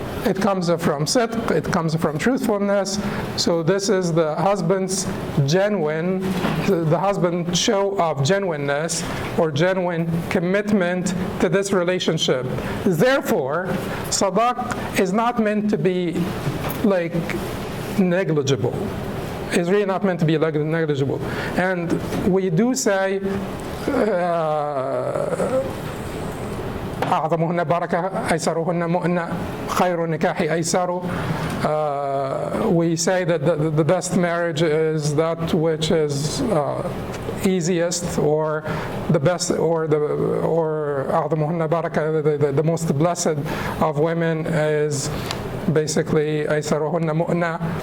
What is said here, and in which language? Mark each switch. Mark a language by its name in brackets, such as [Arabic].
[English] It comes from sidq, it comes from truthfulness. So this is the husband's the husband's show of genuineness or genuine commitment to this relationship. Therefore, sadaq is not meant to be like negligible. It's really not meant to be negligible. And we do say [Arabic] أعظمهن بركة أيسرهن مؤنة خير النكاح أيسر. [English] We say that the best marriage is that which is easiest, or the best, or [Arabic] أعظمهن بركة, [English] the most blessed of women is basically [Arabic] أيسرهن مؤنة.